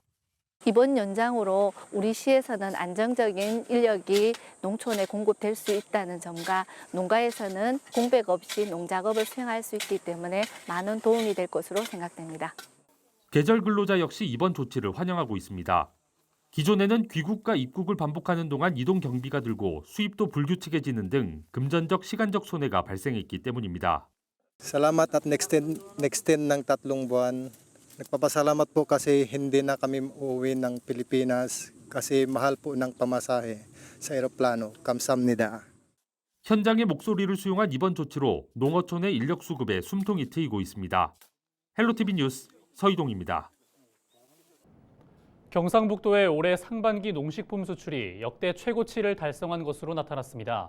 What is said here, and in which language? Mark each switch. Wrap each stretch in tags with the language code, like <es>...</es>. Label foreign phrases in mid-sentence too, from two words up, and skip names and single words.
<ko>이번 연장으로 우리 시에서는 안정적인 인력이 농촌에 공급될 수 있다는 점과 농가에서는 공백 없이 농작업을 수행할 수 있기 때문에 많은 도움이 될 것으로 생각됩니다. 계절 근로자 역시 이번 조치를 환영하고 있습니다. 기존에는 귀국과 입국을 반복하는 동안 이동 경비가 들고 수입도 불규칙해지는 등 금전적 시간적 손해가 발생했기 때문입니다.</ko> <tl>Salamat at nag-extend ng 3 buwan. Nagpapasalamat po kasi hindi na kami uuwi ng Pilipinas kasi mahal po ng pamasahe sa eroplano.</tl> <ko>감사합니다. 현장의 목소리를 수용한 이번 조치로 농어촌의 인력 수급에 숨통이 트이고 있습니다. 헬로티비 뉴스 서희동입니다. 경상북도의 올해 상반기 농식품 수출이 역대 최고치를 달성한 것으로 나타났습니다.</ko>